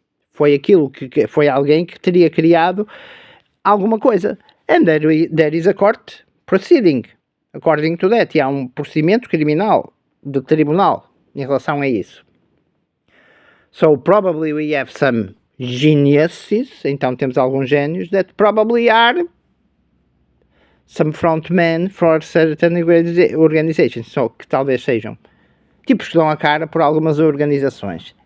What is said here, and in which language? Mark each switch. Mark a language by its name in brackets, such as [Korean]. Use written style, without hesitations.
[Portuguese] Foi aquilo que foi alguém que teria criado alguma coisa. [English] And there is a court proceeding according to that. [Portuguese] E há um procedimento criminal de tribunal em relação a isso. [English] So probably we have some geniuses, [Portuguese] então temos alguns gênios [English] that probably are some frontmen for certain organizations, so, [Portuguese] que talvez sejam tipos que dão a cara por algumas organizações.